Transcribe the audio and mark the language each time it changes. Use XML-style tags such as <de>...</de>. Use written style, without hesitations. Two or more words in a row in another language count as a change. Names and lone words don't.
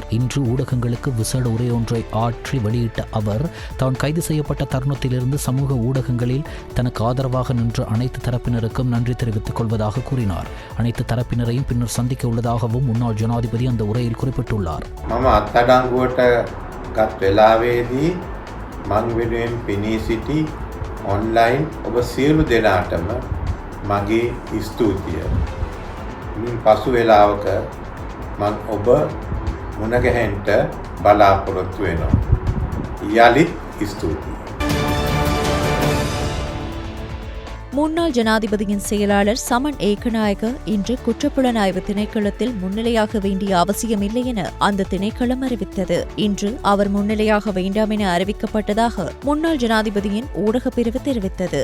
<ta>இன்று ஊடகங்களுக்கு விசேட உரையொன்றை ஆற்றி வெளியிட்ட அவர் தான் கைது செய்யப்பட்ட தருணத்திலிருந்து சமூக ஊடகங்களில் தனக்கு ஆதரவாக நின்று அனைத்து தரப்பினருக்கும் நன்றி தெரிவித்துக் கொள்வதாக கூறினார். அனைத்து தரப்பினரையும் பின்னர் சந்திக்க உள்ளதாகவும் முன்னாள் ஜனாதிபதி அந்த உரையில் குறிப்பிட்டுள்ளார்.</ta> <si>මං වෙනුවෙන් පෙනී සිටි ඔන්ලයින් ඔබ සියලු දෙනාටම මගේ ස්තුතිය. මින් පසු වෙලාවක මං ඔබ මුණගැහෙන්ට බලාපොරොත්තු වෙනවා. යලිත් ස්තුතියි.</si> <ta>முன்னாள் ஜனாதிபதியின் செயலாளர் சமன் ஏகநாயக்க இன்று குற்றப்புலனாய்வு திணைக்களத்தில் முன்னிலையாக வேண்டிய அவசியமில்லை என அந்த திணைக்களம் அறிவித்தது. இன்று அவர் முன்னிலையாக வேண்டாம் என அறிவிக்கப்பட்டதாக முன்னாள் ஜனாதிபதியின் ஊடகப் பிரிவு தெரிவித்தது.</ta>